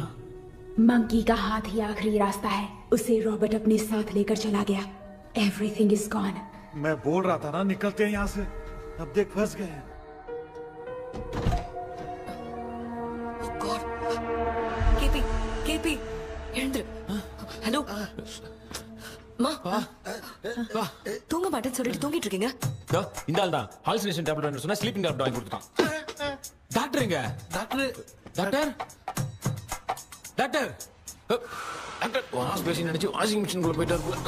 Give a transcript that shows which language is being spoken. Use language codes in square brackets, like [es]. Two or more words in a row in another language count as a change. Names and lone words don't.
[hi] मंकी का हाथ ही आखिरी रास्ता है। उसे रॉबर्ट अपने साथ लेकर चला गया। [en] everything is gone. [hi] मैं बोल रहा था ना निकलते हैं यहाँ से, अब देख फंस गए हैं। [ta] केपी எழுந்துரு. ஹலோ மா, தூங்க மாட்டேன்னு சொல்லிட்டு தூங்கிட்டு இருக்கீங்க? இந்த ஆள் தான் [en] hallucination tablet [ta] வாங்கி சொன்னா [en] sleeping tablet [ta] வாங்கி கொடுத்தான். டாக்டர் எங்க? டாக்டர் டாக்டர் டாக்டர் டாக்டர் [en] wash basin [ta] நினைச்சு [en] washing machine [ta] குள்ள போயிட்டாரு.